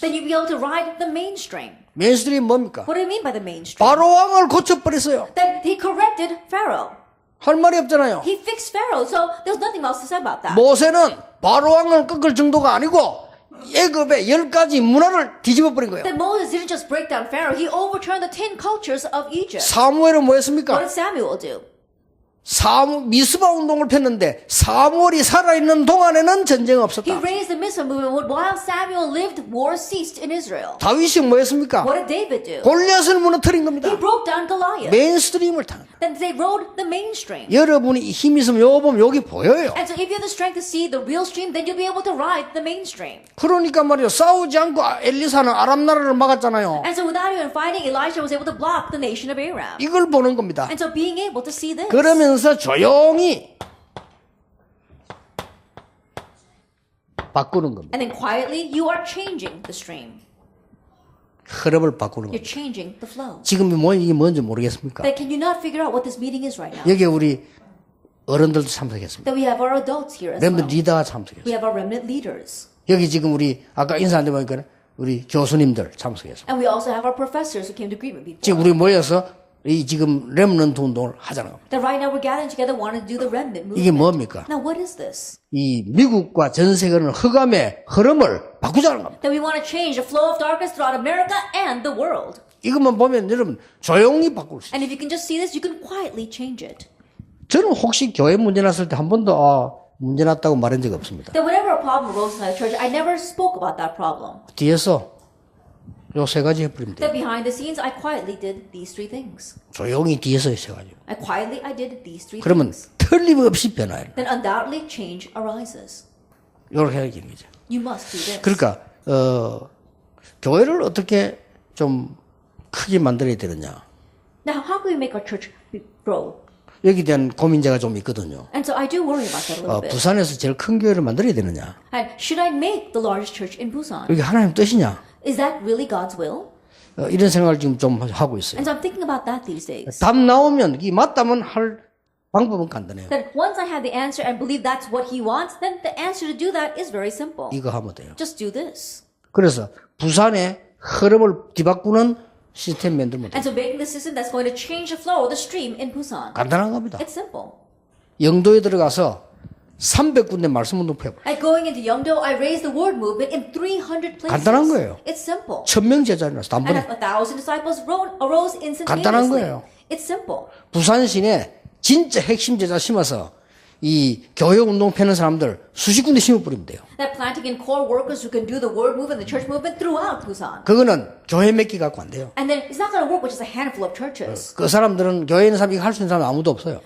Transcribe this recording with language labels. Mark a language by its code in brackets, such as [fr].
[en] Then you'd be able to ride the mainstream. [ko] 메인스트림 뭡니까? [en] What do you mean by the mainstream? [ko] 바로 왕을 고쳐버렸어요. [en] Then he corrected Pharaoh. [ko] 할 말이 없잖아요. [en] He fixed Pharaoh, so there's nothing else to say about that. [ko] 모세는 바로 왕을 꺾을 정도가 아니고 애굽의 10가지 문화를 뒤집어 버린 거예요. [en] Then Moses didn't just break down Pharaoh, he overturned the 10 cultures of Egypt. [ko] 사무엘은 뭐 [en] What [ko] 했습니까? [en] did Samuel do? [ko] 미스바 운동을 폈는데 사무엘이 살아있는 동안에는 전쟁 [en] He [ko] 없었다. [en] raised the Mizpah movement. While Samuel lived, war ceased in Israel. [ko] 다윗이 뭐 했습니까? [en] What did David do? [ko] 골리앗을 무너뜨린 겁니다. [en] He broke down Goliath. [ko] 메인스트림을 타는 거예요. [en] Then they rode the mainstream. [ko] 여러분이 힘 있으면 요 보면 여기 보여요. [en] And so if you have the strength to see the real stream, then you'll be able to ride the mainstream. [ko] 그러니까 말이요 싸우지 않고 엘리사는 아람 나라를 막았잖아요. [en] And so without even fighting, Elisha was able to block the nation of Aram. [ko] 이걸 보는 겁니다. [en] And so being able to see this. [ko] 그러면서 조용히 바꾸는 겁니다. [en] And then quietly, you are changing the stream. [ko] 흐름을 바꾸는 [en] You're changing the flow. [ko] 지금 이게 뭔지 모르겠습니까? [en] Then can you not figure out what this meeting is right now? [ko] 여기 우리 어른들도 참석했습니다. [en] Then we have our adults here as 렘드 well. [ko] 리더가 참석했어요. [en] We have our remnant leaders. [ko] 여기 지금 우리 아까 인사한 데 보니까 우리 교수님들 참석했어요. [en] And we also have our professors who came to greet me before. [ko] 지금 우리 모여서 이 지금 렘넌트 운동을 하자는 겁니다. [en] That right now we're gathering together wanting to do the remnant movement. [ko] 이게 뭡니까? [en] Now what is this? [ko] 이 미국과 전 세계는 흑암의 흐름을 바꾸자는 겁니다. [en] That we want to change the flow of darkness throughout America and the world. [ko] 이것만 보면 여러분 조용히 바꿀 수 있어요. [en] And if you can just see this, you can quietly change it. [ko] 저는 혹시 교회 문제 났을 때 한 번도 문제 났다고 말한 적이 없습니다. [en] That whenever a problem arose inside the church, I never spoke about that problem. [ko] 뒤에서 요 세 가지 해버리면 돼요. [en] That behind the scenes, I quietly did these three things. [ko] 조용히 뒤에서 세 가지. [en] I did these three [ko] 그러면 [en] things. [ko] 틀림없이 변화해요. [en] Then undoubtedly change arises. [ko] 이렇게 해야 되는 거죠. [en] You must do this. [ko] 그러니까 교회를 어떻게 좀 크게 만들어야 되느냐. [en] Now, how can we make our church grow? [ko] 여기에 대한 고민제가 좀 있거든요. [en] And so I do worry about that a little bit. [ko] 부산에서 제일 큰 교회를 만들어야 되느냐. [en] And should I make the largest church in Busan? [ko] 이게 하나님 뜻이냐. [en] Is that really God's will? [ko] 이런 생각을 지금 좀 하고 있어요. [en] And so I'm thinking about that these days. [ko] 답 나오면 이게 맞다면 할 방법은 간단해요. [en] That once I have the answer and believe that's what he wants, then the answer to do that is very simple. [ko] 이거 하면 돼요. [en] Just do this. [ko] 그래서 부산의 흐름을 뒤바꾸는 시스템 만들면 돼요. [en] And so making the system that's going to change the flow or the stream in Busan. [ko] 간단한 겁니다. [en] It's simple. [ko] 영도에 들어가서 300군데 말씀 운동 펴봐. [en] Like going into Yeongdo, I raised the word movement in 300 places. [ko] 간단한 거예요. [en] It's simple. [ko] 1000명 제자리라서 [en] And [ko] 단번에 [en] 1,000 disciples arose [ko] 간단한 [en] instantaneously. [ko] 거예요. [en] It's simple. [ko] 부산 시내 진짜 핵심 제자 심어서 이 교회 운동 펴는 사람들 수십 군데 심어버리면 돼요. [en] That planting in core workers who can do the word movement, the church movement throughout Busan. [ko] 그거는 교회 몇 개 갖고 안 돼요. [en] And then it's not going to work with just a handful of churches. [ko] 그 사람들은 교회에 있는 사람이 할 수 있는 사람 아무도 없어요.